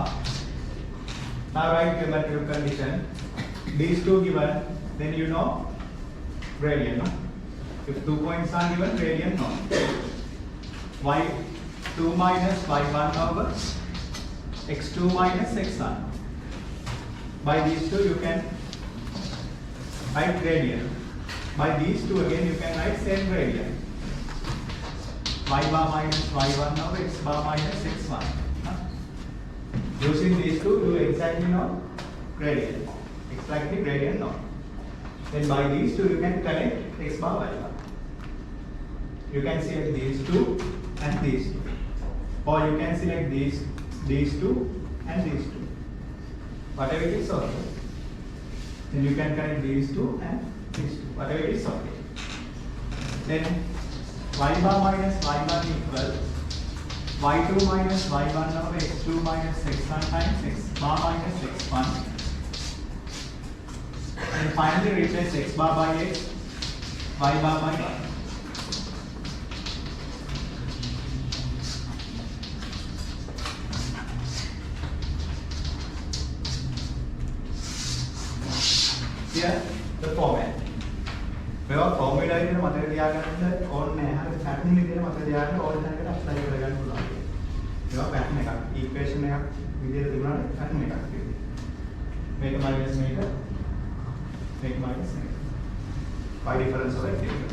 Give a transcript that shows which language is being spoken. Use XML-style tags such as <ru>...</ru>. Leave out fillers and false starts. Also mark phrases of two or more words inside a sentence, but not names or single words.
<en>Now write geometrical condition. These two given, then you know gradient. No? If 2 points are given, gradient no. y2 minus y1 over x2 minus x1. By these two you can write gradient. By these two again you can write same gradient. Y bar minus y1 over x bar minus x1. Using these two, you exactly know gradient. Exactly gradient no. Then by these two, you can connect x bar y bar. You can select these two and these two, or you can select these two and these two. Whatever it is okay. Then you can connect these two and these two. Whatever it is okay. Then y bar minus y1 equal y2 minus y1 over x2 minus x1 times x bar minus x1. And finally replace x bar by x, y bar by y. Here the format.</en> <si>මේවා ෆෝමියුලා විදිහට මතක තියාගන්න ඕනේ නැහැ. හරියට පැටර්න් විදිහට මතක තියාගන්න ඕන තැනකට ඇප්ලයි කරගන්න පුළුවන්. මේවා පැටර්න් එකක්. ඉක්වේෂන් එකක් විදිහට තිබුණාට පැටර්න් එකක් තියෙනවා.</si> <en>make a minus, make a minus, make a. By difference of x difference.</en>